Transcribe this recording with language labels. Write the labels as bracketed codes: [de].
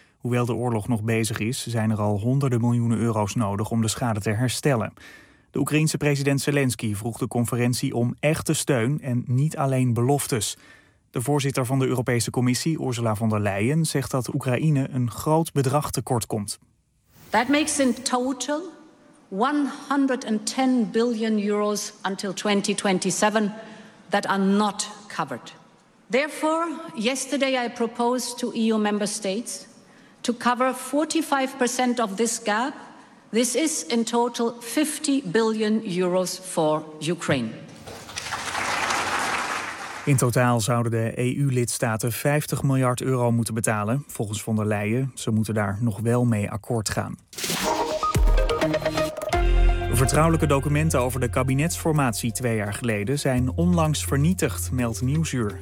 [nl] Hoewel de oorlog nog bezig is, zijn er al honderden miljoenen euro's nodig om de schade te herstellen. De Oekraïense president Zelensky vroeg de conferentie om echte steun en niet alleen beloftes. De voorzitter van de Europese Commissie, Ursula von der Leyen, zegt dat Oekraïne een groot bedrag tekort komt. [en] That makes in total 110 billion euros until 2027 that are not covered. Therefore, yesterday I proposed to EU member states to cover 45% of this gap. This is in total 50 billion euros for Ukraine. [nl] In totaal zouden de EU-lidstaten 50 miljard euro moeten betalen, volgens von der Leyen. Ze moeten daar nog wel mee akkoord gaan. Vertrouwelijke documenten over de kabinetsformatie 2 jaar geleden zijn onlangs vernietigd, meldt Nieuwsuur.